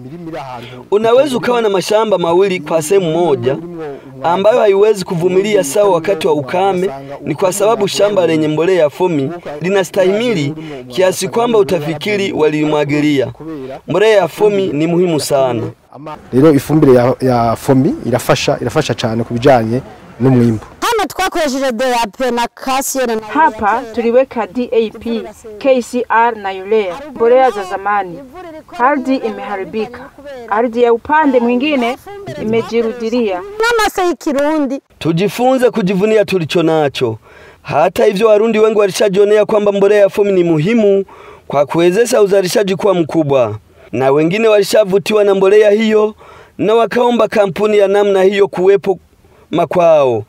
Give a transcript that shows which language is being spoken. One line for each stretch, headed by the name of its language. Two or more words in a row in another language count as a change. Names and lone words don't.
Swahili: Unaweza ukawa na mashamba mawili kwa sehemu moja ambayo haiwezi kuvumilia sawa wakati wa ukame, ni kwa sababu shamba lenye mbolea ya fomi linastahimili kiasi kwamba utafikiri walimwagilia. Mbolea ya fomi ni muhimu sana.
Kinyarwanda: Rero ifumbire ya fomi irafasha cyane kubijanye n'umwimbo. Hano twakoresheje DAP na calcium.
Swahili: Hapa tuliweka DAP, KCR na urea, mbolea za zamani. Ardhi imeharibika. Ardhi ya upande mwingine imejirudilia.
Rundi: Namase y'ikirundi.
Swahili: Tujifunze kujivunia tulicho nacho. Hata hivyo Warundi wengi walishajionea kwamba mbolea ya fomi ni muhimu kwa kuwezesha uzalishaji kuwa mkubwa, na wengine walishavutiwa na mbolea hiyo na wakaomba kampuni ya namna hiyo kuwepo makwao.